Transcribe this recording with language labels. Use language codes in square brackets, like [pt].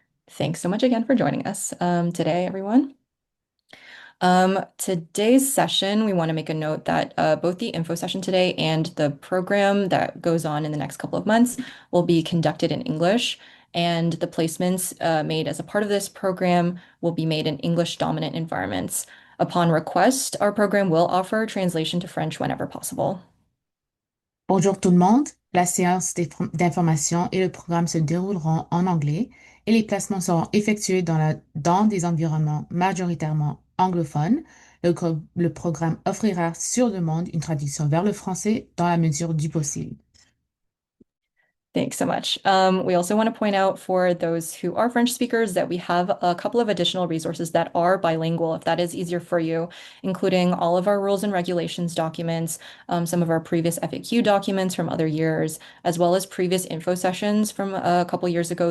[en] Thanks so much again for joining us today, everyone. Today's session, we want to make a note that both the info session today and the program that goes on in the next couple of months will be conducted in English, and the placements made as a part of this program will be made in English dominant environments. Upon request, our program will offer translation to French whenever possible. [fr] Bonjour tout le monde. La séance d'information et le programme se dérouleront en anglais et les placements seront effectués dans des environnements majoritairement anglophones. Le programme offrira sur demande une traduction vers le français dans la mesure du possible. [en] Thanks so much. We also want to point out for those who are French speakers that we have a couple of additional resources that are bilingual, if that is easier for you, including all of our rules and regulations documents, some of our previous FAQ documents from other years, as well as previous info sessions from a couple years ago.